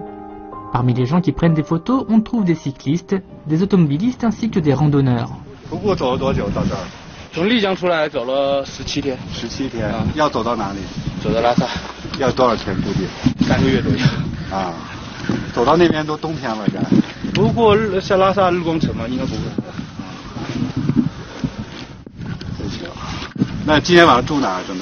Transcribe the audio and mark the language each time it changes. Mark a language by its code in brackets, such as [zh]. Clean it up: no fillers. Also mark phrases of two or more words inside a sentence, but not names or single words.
[fr] Parmi les gens qui prennent des photos, on trouve des cyclistes, des automobilistes ainsi que des randonneurs. [zh] 从丽江出来走了17天。 17天，要走到哪里？走到拉萨。要多少天估计？3个月左右。啊，走到那边都冬天了，该。不过像拉萨日光城嘛，应该不会。真行。那今天晚上住哪儿？准备？